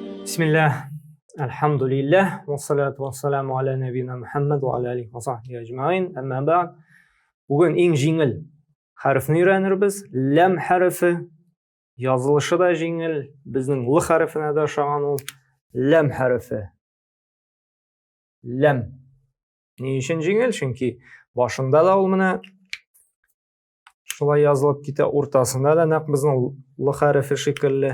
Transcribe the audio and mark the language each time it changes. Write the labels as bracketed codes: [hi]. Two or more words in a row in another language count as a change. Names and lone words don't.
[ar] بسم الله، الحمد لله، والصلاة والسلام على نبينا محمد وعلى آله وصحبه أجمعين. أما بعد. [uz] Bugun eng jengil harfni o'rganirmiz. Lam harfi yozilishi da jengil. Bizning l harfine de o'xshagan ul lam harfi. Lam. Ne uchun jengil? Chunki boshында da ul mana shulay yozilib ketadi, o'rtasida da naq bizning l harfi shekilli.